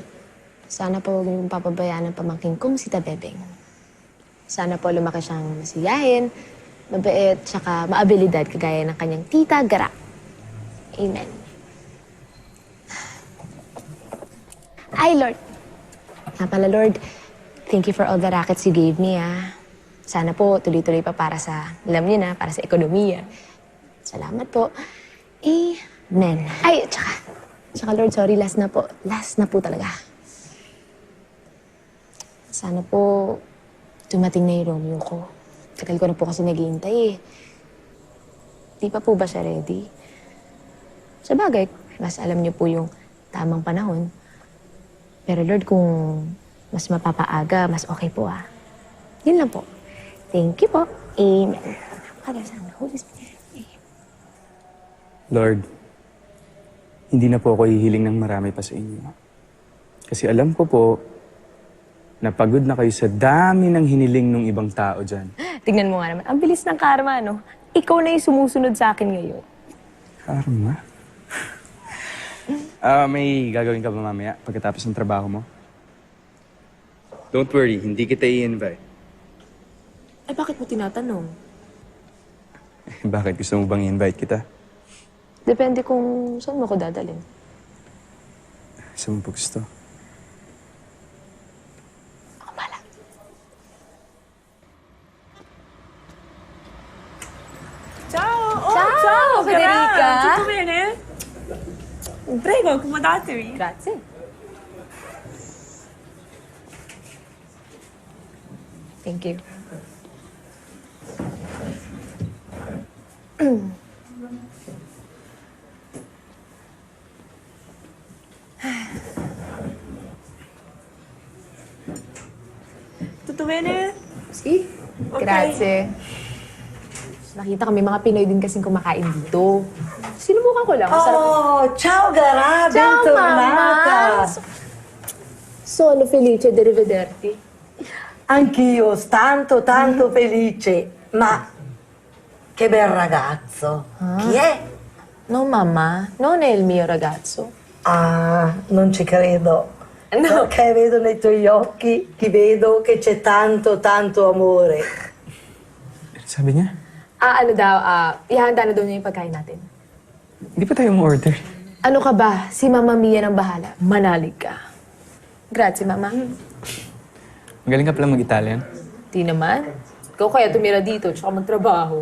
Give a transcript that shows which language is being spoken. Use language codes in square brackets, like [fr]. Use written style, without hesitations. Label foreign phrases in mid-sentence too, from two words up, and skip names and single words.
[tl] Sana po huwag niyong papabayaan ang pamangkin kong si Tabebeng. Sana po lumaki siyang masiyahin, mabait, tsaka maabilidad kagaya ng kanyang tita Gara. Amen. Ay, Lord. Nga pala, Lord, [en] thank you for all the rackets you gave me, ah. [tl] Sana po tuloy-tuloy pa para sa, alam niyo na, para sa ekonomiya. Salamat po. Amen. Ay, tsaka Lord, sorry, last na po. Last na po talaga. Sana po dumating na yung Romeo ko. Tagal ko na po kasi naghihintay eh. Di pa po ba siya ready? Sa bagay, mas alam niyo po yung tamang panahon. Pero Lord, kung mas mapapaaga, mas okay po ah. Yun lang po. [en] Thank you po. Amen. Father, Son, Holy Spirit. [tl] Lord, hindi na po ako hihiling ng marami pa sa inyo. Kasi alam ko po Napagod na kayo sa dami ng hiniling ng ibang tao dyan. Tignan mo nga naman, ang bilis ng karma, no? Ikaw na yung sumusunod sa akin ngayon. Karma? May gagawin ka ba mamaya pagkatapos ng trabaho mo? [en] Don't worry, [tl] hindi kita i-invite. Eh, bakit mo tinatanong? Bakit gusto mo bang i-invite kita? Depende kung saan mo ko dadalhin. Saan mo pa gusto? [it] Ciao! Ciao, Federica! Tutto bene? Prego, accomodatevi. Grazie. [en] Thank you. [it] Tutto bene? Si? Grazie. [tl] Nakita kami mga Pinoy din kasing kumakain dito. Sinubukan ko lang. Masarap. [it] Oh, ciao Gara, Ciao, bentornata. Mama! Sono felice di rivederti. Anch'io, tanto felice. Ma che bel ragazzo. Chi è? No, mamma. Non è il mio ragazzo. Ah, non ci credo. No. Perché vedo nei tuoi occhi, ti vedo che c'è tanto amore. [tl] Sabi niya? Ano daw, ihanda na daw niya yung pagkain natin. Hindi pa tayo mo-order. Ano ka ba? Si Mama Mia ng bahala. Manalig ka. [it] Grazie, Mama. [tl] Magaling ka pala mag-Italian. Di naman. Ikaw kaya tumira dito, tsaka magtrabaho.